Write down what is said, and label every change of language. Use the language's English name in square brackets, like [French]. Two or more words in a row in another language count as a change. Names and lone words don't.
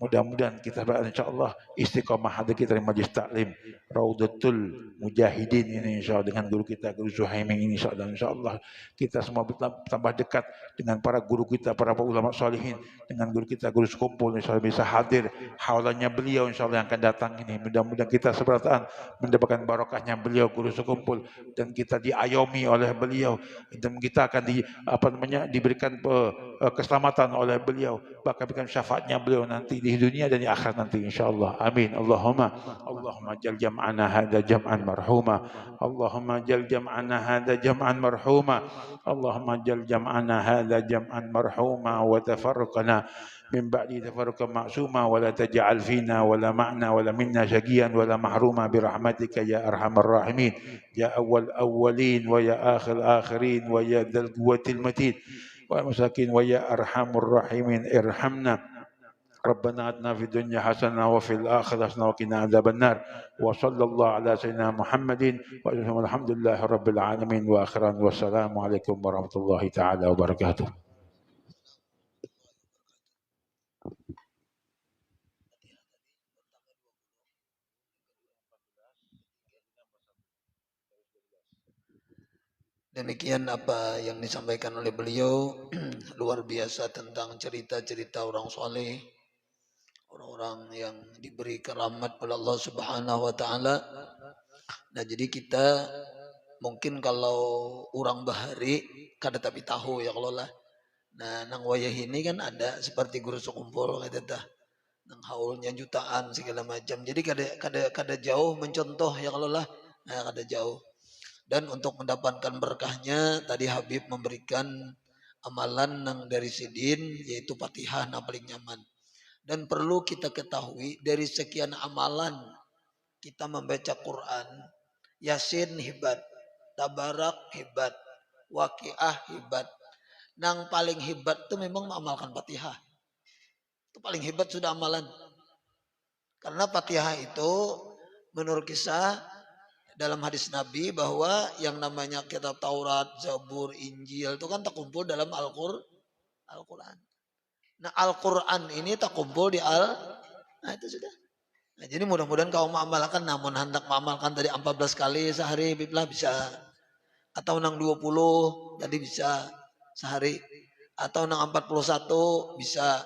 [Indonesian] Mudah-mudahan kita insyaallah istiqamah hadir kita di majlis taklim Raudatul Mujahidin ini insyaallah dengan guru kita Guru Zuhaimi ini insyaallah kita semua tambah dekat dengan para guru kita para ulama salihin dengan guru kita Guru Sekumpul insyaallah bisa hadir haulanya beliau insyaallah yang akan datang ini. Mudah-mudahan kita seberataan mendapatkan barokahnya beliau Guru Sekumpul dan kita diayomi oleh beliau dan kita akan diberikan keselamatan oleh beliau bahkan berikan syafaatnya beliau nanti di dunia dan di akhirat nanti insyaallah amin [Arabic] اللهم اجعل جمعنا هذا جمعا مرحوما اللهم اجعل جمعنا هذا جمعا مرحوما اللهم اجعل جمعنا هذا جمعا مرحوما وتفرقنا من بعد تفرقا معصوما ولا تجعل فينا ولا معنا ولا منا شقيا ولا محروما برحمتك يا ارحم الراحمين يا اول اولين ويا اخر الاخرين ويا ذا القوه المتين والمساكين ويا ارحم الراحمين ارحمنا ربنا اتنا في الدنيا حسنه وفي الاخره حسنه وقنا عذاب النار وصلى الله على سيدنا محمد والحمد لله رب العالمين واخرا والسلام عليكم ورحمه الله تعالى وبركاته. [Indonesian] Demikian apa yang disampaikan oleh beliau luar biasa tentang cerita-cerita orang soleh, orang-orang yang diberi keramat oleh Allah [Arabic] سبحانه وتعالى. [Banjar] Nah, jadi kita mungkin kalau orang bahari kada tapi tahu ya kalau lah. Nah, nang wayah ini kan ada seperti Guru Sekumpul kata tah. Nang haulnya jutaan segala macam. Jadi kada jauh mencontoh ya kalau lah. Nah, kada jauh. [Indonesian] Dan untuk mendapatkan berkahnya tadi Habib memberikan amalan yang dari Sidin yaitu Fatihah yang paling nyaman. Dan perlu kita ketahui dari sekian amalan kita membaca Quran, Yasin hebat, Tabarak hebat, Waqiah hebat. Yang paling hebat itu memang mengamalkan Fatihah. Itu paling hebat sudah amalan. Karena Fatihah itu menurut kisah dalam hadis Nabi bahwa yang namanya kitab Taurat, Zabur, Injil itu kan terkumpul dalam Al-Quran. Nah Al-Quran ini terkumpul di nah itu sudah. Nah, jadi mudah-mudahan kau mengamalkan, namun hendak mengamalkan tadi 14 kali sehari Biblah bisa. Atau nang 20 tadi bisa sehari. Atau nang 41 bisa.